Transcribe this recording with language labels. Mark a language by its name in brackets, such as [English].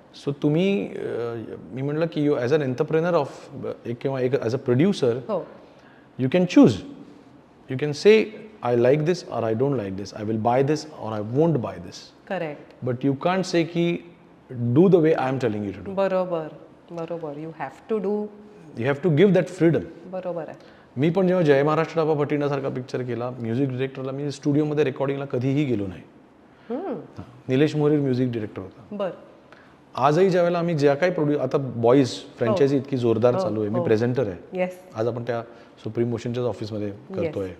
[English] so [Marathi] तुम्ही मी म्हटलं की [English] you as an entrepreneur of किंवा एक as a producer [Marathi] हो [English] you can choose. You can say, I like this or I don't like this. I will buy this or I won't buy this. [Marathi] Correct. [English] But you can't say ki do the way I am telling you to do. [Marathi] बरोबर बरोबर. [English] You have to do. You have to give that freedom. [Marathi] बरोबर आहे. मी पण जेव्हा जय महाराष्ट्र डाबा भटिंडासारखा picture केला, music डिरेक्टरला मी स्टुडिओमध्ये रेकॉर्डिंगला कधीही गेलो नाही. हां. निलेश मोरे म्युझिक डिरेक्टर होता. बर. आजही ज्यावेळेला आम्ही ज्या काही आता बॉईज फ्रँचायझी इतकी जोरदार चालू आहे, मी प्रेझेंटर आहे. [English] yes [Marathi] आज आपण त्या सुप्रीम मोशनच्याच ऑफिसमध्ये करतोय.